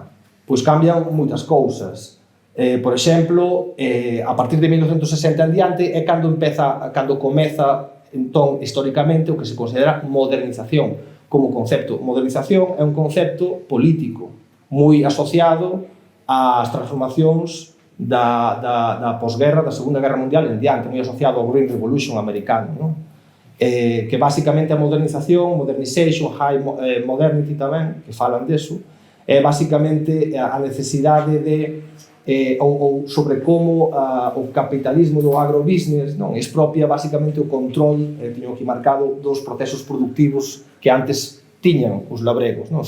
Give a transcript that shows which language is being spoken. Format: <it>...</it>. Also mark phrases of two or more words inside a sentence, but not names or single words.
<gl>Pois cambian moitas cousas. Por exemplo, a partir de 1960 en diante é cando comeza, entón, históricamente, o que se considera modernización como concepto. Modernización é un concepto político moi asociado ás transformacións da posguerra, da Segunda Guerra Mundial en diante, moi asociado ao Green Revolution americano, non? Que basicamente a modernización,</gl> <en>modernization, high modernity</en> <gl>tamén, que falan deso, é basicamente a necesidade de ou sobre como o capitalismo do agrobusiness non expropia basicamente o control, teño aquí marcado, dos procesos productivos que antes tiñan os labregos, non?</gl>